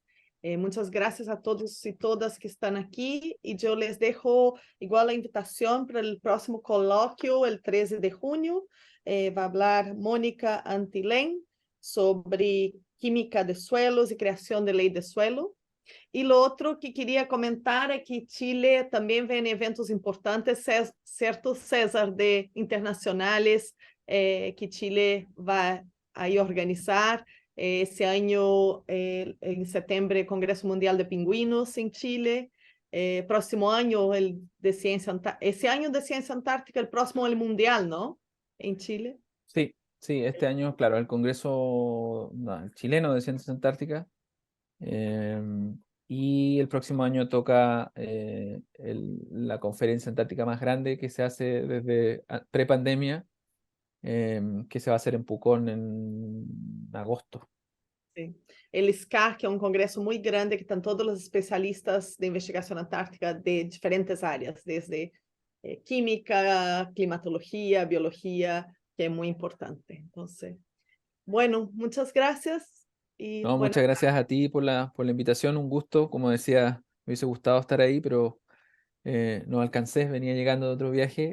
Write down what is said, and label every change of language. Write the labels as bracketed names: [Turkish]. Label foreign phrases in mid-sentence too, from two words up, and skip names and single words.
[Spanish] Muchas gracias a todos y todas que están aquí. Y yo les dejo igual la invitación para el próximo coloquio, el 13 de junio. Va a hablar Mónica Antilén sobre química de suelos y creación de ley de suelo. [Portuguese] E o outro que queria comentar é que Chile também vem eventos importantes, certo, César, de internacionais que Chile vai aí organizar. Esse ano, em setembro, Congresso Mundial de Pingüinos em Chile. Próximo ano, esse ano de Ciência Antártica, o próximo é o Mundial, não? Em Chile. [Spanish] Sí, sí, este año, claro, el Congreso chileno de Ciencias Antárticas. Y el próximo año toca la conferencia antártica más grande que se hace desde prepandemia, que se va a hacer en Pucón en agosto. [Portuguese] Sim. El SCAR, que é um congresso muito grande, que estão todos os especialistas de investigação antártica de diferentes áreas, desde química, climatología, biología, [Spanish] que es muy importante. Entonces, bueno, muchas gracias. Y No, bueno, muchas gracias a ti por la invitación, un gusto. Como decía, me hubiese gustado estar ahí, pero no alcancé, venía llegando de otro viaje.